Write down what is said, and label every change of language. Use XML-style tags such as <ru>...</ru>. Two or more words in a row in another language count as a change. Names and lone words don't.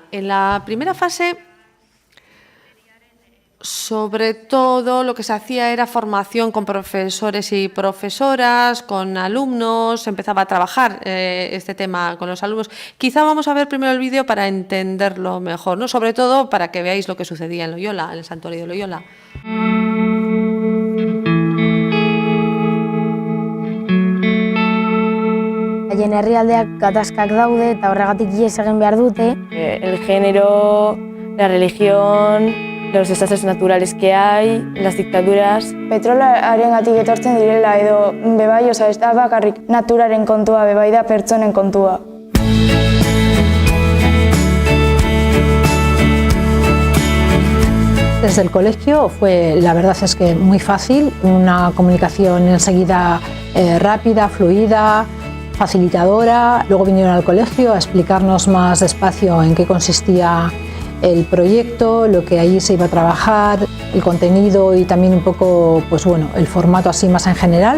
<es>En la primera fase, sobre todo lo que se hacía era formación con profesores y profesoras, con alumnos, se empezaba a trabajar este tema con los alumnos. Quizá vamos a ver primero el vídeo para entenderlo mejor, ¿no? Sobre todo para que veáis lo que sucedía en Loyola, en el santuario de Loyola.</es> <eu>Haien herrialdeak gatazkak daude eta horregatik ihes egin behar dute.</eu> <es>El género, la religión, los desastres naturales que hay, las dictaduras.</es> <eu>Petrolarengatik etortzen direla edo bebai, oza, ez da bakarrik naturaren kontua, bebai da pertsonen kontua.</eu> <es>Desde el colegio la verdad es que muy fácil, una comunicación enseguida rápida, fluida, facilitadora. Luego vinieron al colegio a explicarnos más despacio en qué consistía el proyecto, lo que allí se iba a trabajar, el contenido y también un poco, pues bueno, el formato así más en general.</es>